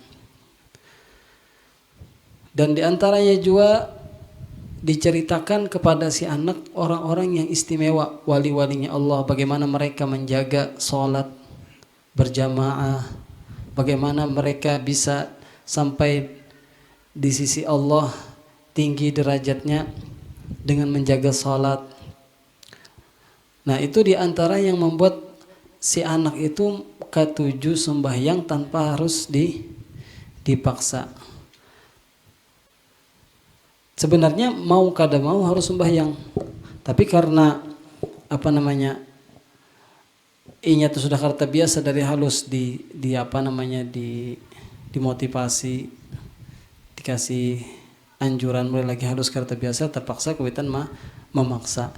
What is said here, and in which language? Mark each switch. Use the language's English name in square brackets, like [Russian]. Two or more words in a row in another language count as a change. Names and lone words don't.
[Indonesian] Dan diantaranya juga diceritakan kepada si anak orang-orang yang istimewa, wali-walinya Allah, bagaimana mereka menjaga sholat berjamaah, bagaimana mereka bisa sampai di sisi Allah tinggi derajatnya dengan menjaga sholat. Nah itu diantara yang membuat si anak itu ketujuh sembahyang tanpa harus dipaksa. Sebenarnya mau kada mau harus sembahyang, tapi karena inya itu sudah karta biasa dari halus dimotivasi, dikasih anjuran mulai lagi halus karta biasa, terpaksa kuitan memaksa.